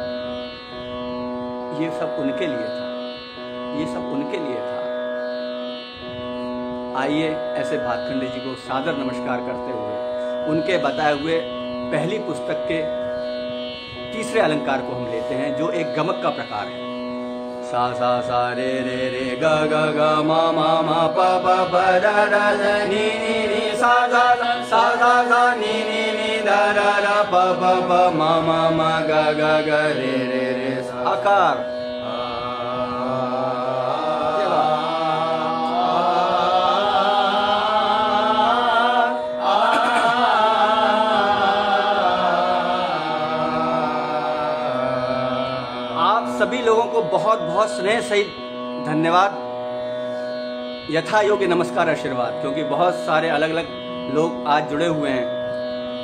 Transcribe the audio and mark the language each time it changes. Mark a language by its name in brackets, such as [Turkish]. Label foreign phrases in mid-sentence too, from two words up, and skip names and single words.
[Hindi] ये सब उनके लिए था, ये सब उनके लिए था। आइए ऐसे भातखंडे जी को सादर नमस्कार करते हुए उनके बताए हुए पहली पुस्तक के तीसरे अलंकार को हम लेते हैं, जो एक गमक का प्रकार है। सा सा सा रे रे रे ग ग ग मा मा मा प प प द द नी नी नी सा सा सा सा सा नी नी नी द द द प प प मा मा मा ग ग ग रे रे रे आकार। सभी लोगों को बहुत बहुत स्नेह सहित धन्यवाद, यथा योग्य नमस्कार आशीर्वाद, क्योंकि बहुत सारे अलग अलग लोग आज जुड़े हुए हैं।